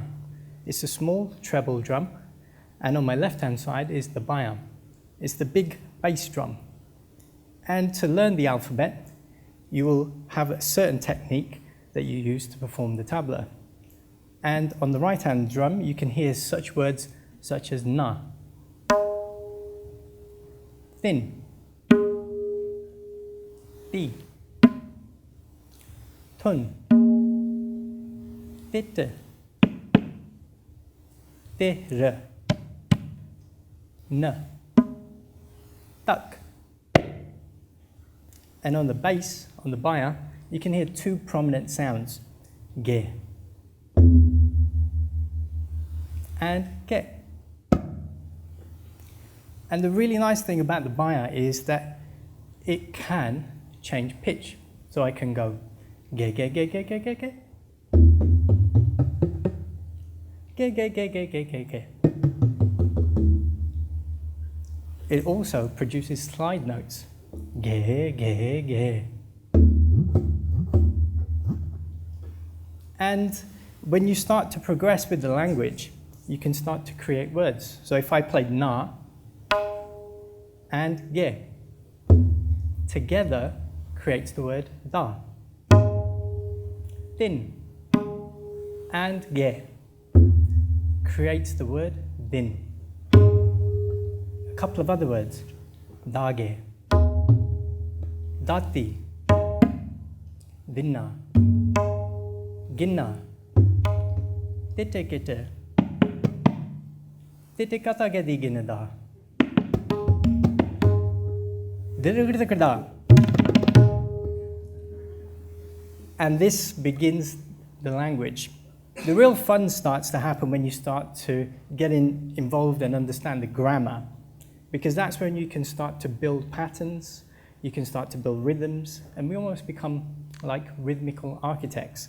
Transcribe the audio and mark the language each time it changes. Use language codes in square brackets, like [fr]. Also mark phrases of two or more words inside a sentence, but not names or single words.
[en] It's a small treble drum, and on my left-hand side is the bayan. It's the big bass drum. And to learn the alphabet, you will have a certain technique that you use to perform the tabla. And on the right-hand drum, you can hear such words such as na, thin, ti, tun, tit, ter, na, tak. And on the bass, on the baya, you can hear 2 prominent sounds, ge and ge. And the really nice thing about the baya is that it can change pitch. So I can go ge ge ge ge ge ge ge, ge ge ge ge ge ge ge. It also produces slide notes, ge ge ge. And when you start to progress with the language, you can start to create words. So if I played na and ge, together creates the word da. Din and ge creates the word din. A couple of other words, dage, dati, dinna, ginna, tete kete, tete kata ge digina da, dirigirikada. And this begins the language. The real fun starts to happen when you start to get involved and understand the grammar, because that's when you can start to build patterns, you can start to build rhythms, and we almost become like rhythmical architects.